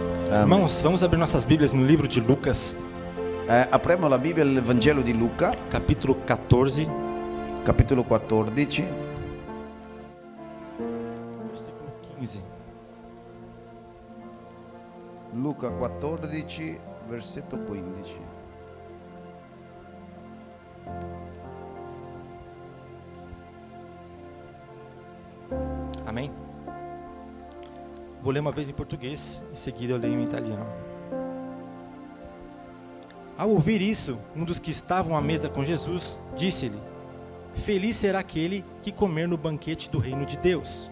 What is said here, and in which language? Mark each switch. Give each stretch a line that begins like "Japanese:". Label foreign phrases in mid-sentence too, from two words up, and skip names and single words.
Portuguese: Irmãos, vamos abrir nossas Bíblias no livro de Lucas,
Italian: Apriamo la Bibbia nel Vangelo di Luca,
Portuguese: capítulo 14,
Italian: capitolo 14,
Portuguese: versículo 15.
Italian: Luca 14, versetto 15.
Portuguese: Amém? Vou ler uma vez em português, em seguida eu leio em italiano. Ao ouvir isso, um dos que estavam à mesa com Jesus disse-lhe: Feliz será aquele que comer no banquete do reino de Deus.